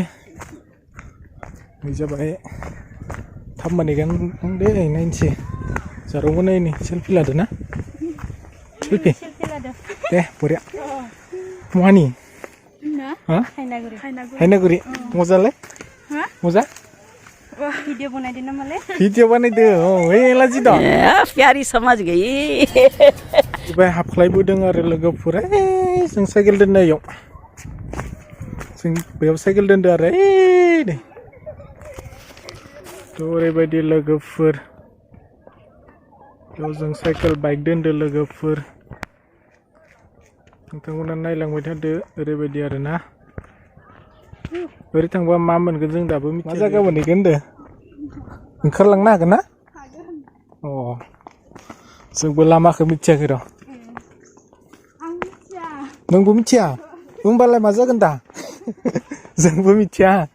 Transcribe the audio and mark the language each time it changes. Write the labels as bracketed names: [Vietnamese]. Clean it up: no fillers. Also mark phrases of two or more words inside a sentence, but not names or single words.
[Bodo] बे जाबाय थाब मोनहैगोन दे, नायनोसै। जारौबो नायनि सेल्फि लादो ना? सेल्फि दे बरिया। महानि? हायनागुरि। मजालै? मजा? [Hindi] वीडियो बनाई देना मले। वीडियो बनाई दो। [Bodo] ए लाजि दं। [Hindi] प्यारी समझ गई। [Bodo] बे हाबख्लायबोदों आरो लोगोफोरा। जों साइकेल दोननायाव जों बेयाव साइकेल दोनदो आरो नै थ' ओरैबायदि लोगोफोर बेयाव जों साइकेल बाइक दोनदो लोगोफोर नोंथांमोना नायलांबाय थादो ओरैबायदि आरोना ओरै थांबा मा मोनगोन जों दाबो मिथिया मा जायगा मोनहैगोन होनदो ओंखारलांनो हागोन ना अ जोंबो लामाखौ मिथियाखै र' नोंबो मिथिया होमबालाय मा जागोन दा जोंबो मिथिया